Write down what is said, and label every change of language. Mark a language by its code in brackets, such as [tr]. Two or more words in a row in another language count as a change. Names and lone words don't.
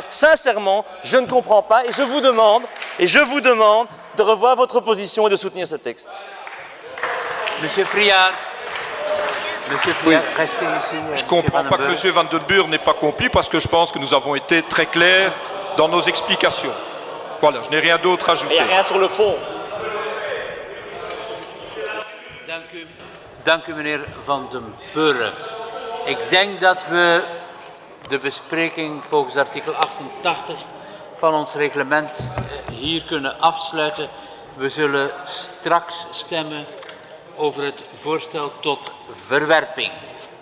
[fr] Sincèrement, je ne comprends pas et je vous demande de revoir votre position et de soutenir ce texte. Monsieur Friard. Monsieur Friard, restez ici. Je ne comprends pas que M. Van den Burg n'ait pas compris parce que je pense que nous avons été très clairs dans nos explications. Voilà, je n'ai rien d'autre à Il n'y a ajouter. rien sur le fond. [nl] Dank u, meneer Van den Burre. Ik denk dat we de bespreking volgens artikel 88 van ons reglement hier kunnen afsluiten. We zullen straks stemmen over het voorstel tot verwerping.